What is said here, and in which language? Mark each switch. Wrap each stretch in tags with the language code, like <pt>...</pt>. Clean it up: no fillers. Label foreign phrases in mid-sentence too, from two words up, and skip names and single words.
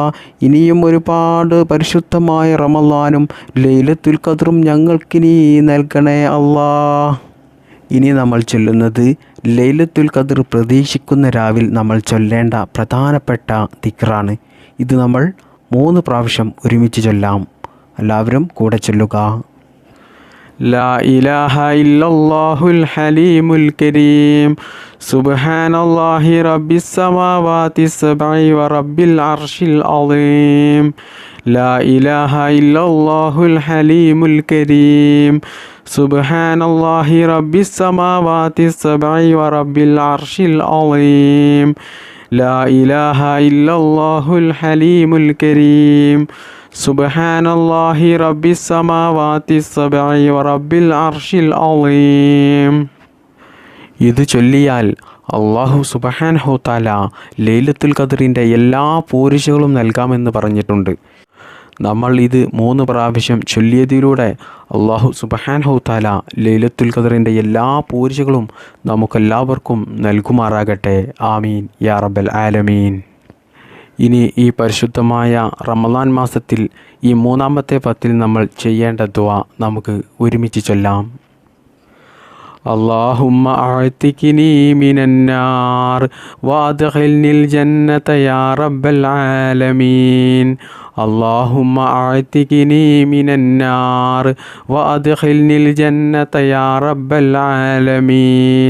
<ml>ഇനിയും ഒരുപാട് പരിശുദ്ധമായ റമദാനും ലൈലത്തുൽ ഖദ്റും ഞങ്ങൾക്ക് നീ നൽകണേ അല്ലാ. ഇനി നമ്മൾ ചൊല്ലുന്നത് ലൈലത്തുൽ ഖദ്ർ പ്രതീക്ഷിക്കുന്ന രാവിൽ നമ്മൾ ചൊല്ലേണ്ട പ്രധാനപ്പെട്ട ദിക്റാണ്. ഇത് നമ്മൾ 3 പ്രാവശ്യം ഒരുമിച്ച് ചൊല്ലാം. എല്ലാവരും കൂടെ ചൊല്ലുക.</ml> <ar>لا إله إلا الله الحليم الكريم سبحان الله رب السماوات السبع ورب العرش العظيم. لا إله إلا الله الحليم الكريم سبحان الله رب السماوات السبع ورب العرش العظيم. لا إله إلا الله الحليم الكريم سبحان الله رب السماوات السبع ورب العرش العظيم.</ar> <ml>ഇത് ചൊല്ലിയാൽ</ml> <ar>الله سبحانه تعالى</ar> <ml>ലൈലത്തുൽ ഖദ്റിൻ്റെ എല്ലാ പൂരിശകളും നൽകാമെന്ന് പറഞ്ഞിട്ടുണ്ട്. നമ്മൾ ഇത് 3 പ്രാവശ്യം ചൊല്ലിയതിലൂടെ</ml> <ar>الله سبحانه تعالى</ar> <ml>ലൈലത്തുൽ ഖദ്റിൻ്റെ എല്ലാ പൂരിശകളും നമുക്കെല്ലാവർക്കും നൽകുമാറാകട്ടെ.</ml> <ar>آمين يا رب العالمين.</ar> <ml>ഇനി ഈ പരിശുദ്ധമായ റമദാൻ മാസത്തിൽ ഈ 3-ാമത്തെ 10 നമ്മൾ ചെയ്യേണ്ട ദുആ നമുക്ക് ഒരുമിച്ച് ചൊല്ലാം.</ml> <ar>اللهم أعتقني من النار وأدخلني الجنة يا رب العالمين. اللهم أعتقني من النار وأدخلني الجنة يا رب العالمين.</ar>